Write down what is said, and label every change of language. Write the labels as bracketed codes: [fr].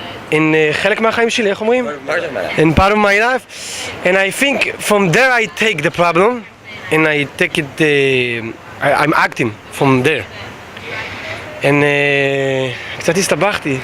[he] In חלק מהחיים שלי, איך אומרים? [en] In part of my life, and I think from there I take the problem and I take it, I'm acting from there. [he] And קצת הסתבכתי.